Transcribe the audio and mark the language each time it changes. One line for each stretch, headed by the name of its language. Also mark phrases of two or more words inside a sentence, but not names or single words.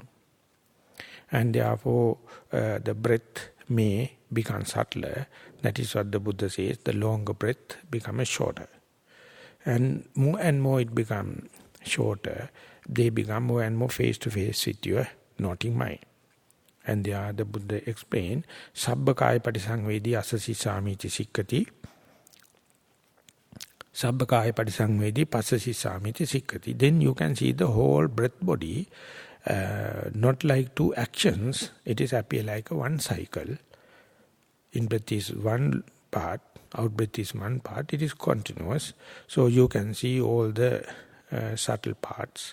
English: And therefore the breath may become subtler. That is what the Buddha says, the longer breath becomes shorter. And more it becomes shorter, they become more and more face to face with your noting mind. And there the Buddha explained,
Pali: Sabbakaya patisangvedi asasi samiti sikkati. Sabbakaya patisangvedi pasasi samiti sikkati.
English: Then you can see the whole breath body, not like 2 actions, it is appear like a 1 cycle. In-breath is 1 part, out-breath is 1 part, it is continuous. So you can see all the subtle parts.